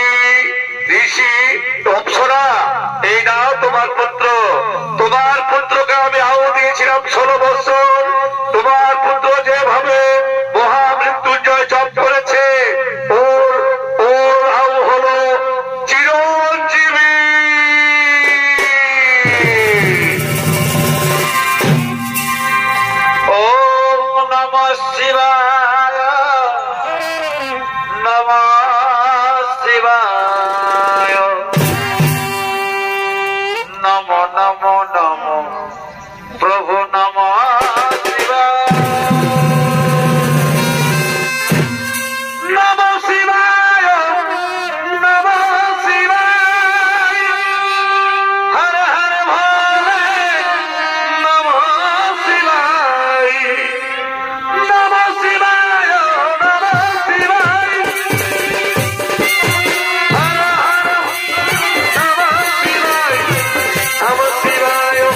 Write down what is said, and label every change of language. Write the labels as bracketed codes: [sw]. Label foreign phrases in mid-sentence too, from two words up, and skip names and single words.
[bn] ঋষি অপ্সরা, এই নাও তোমার পুত্র। তোমার পুত্রকে আমি আহু দিয়েছিলাম 16 বছর। তোমার পুত্র যেভাবে মহামৃত্যুঞ্জয় জপ করেছে, ওর আহু হলো চিরঞ্জীবী। [sa] ওম নমঃ শিবায়, নমঃ শিবায়, নমো নমো নমো প্রভু নমঃ শিবায়, নমঃ শিবায়, নমঃ শিবায়, হর হর ভোলে নমঃ শিবায়, নমঃ শিবায়, নমঃ শিবায়, হর হর নমঃ শিবায়, নমঃ শিবায়।